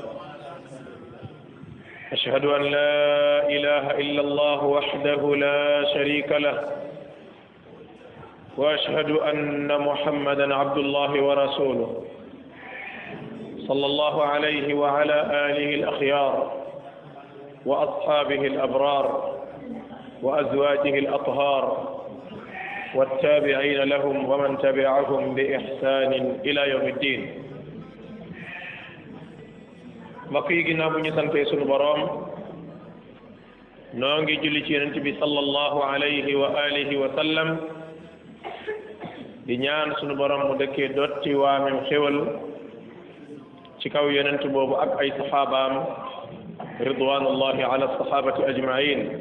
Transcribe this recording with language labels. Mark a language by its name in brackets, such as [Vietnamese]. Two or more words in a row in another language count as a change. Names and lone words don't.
[Arabic] أشهد أن لا إله إلا الله وحده لا شريك له وأشهد أن محمدا عبد الله ورسوله صلى الله عليه وعلى آله الأخيار وأصحابه الأبرار وأزواجه الأطهار والتابعين لهم ومن تبعهم بإحسان إلى يوم الدين. [Wolof] mbokk yi ginnaaw bu ñu santee sunu boroom noo ngi julli ci yonent bi [Arabic] صلى الله عليه وعلى آله وسلم [Wolof] di ñaan sunu boroom mu dëkkee dotti waamem xéwal ci kaw yonent boobu ak ay saxaabaam [Arabic] رضوان الله على الصحابة أجمعين.